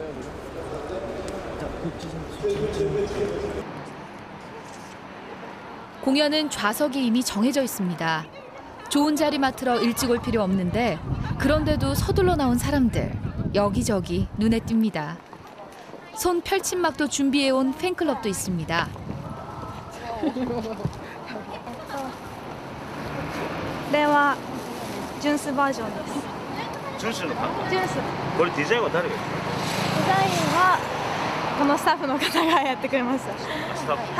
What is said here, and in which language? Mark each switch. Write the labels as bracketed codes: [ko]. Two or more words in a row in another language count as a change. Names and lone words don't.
[ko] 공연은 좌석이 이미 정해져 있습니다. 좋은 자리 맡으러 일찍 올 필요 없는데 그런데도 서둘러 나온 사람들 여기저기 눈에 띕니다. 손 펼침막도 준비해온 팬클럽도 있습니다. [ja] これは純粋バージョンです。純粋のパン。純粋。これデザインは誰が？デザインはこのスタッフの方がやってくれました。スタッフ。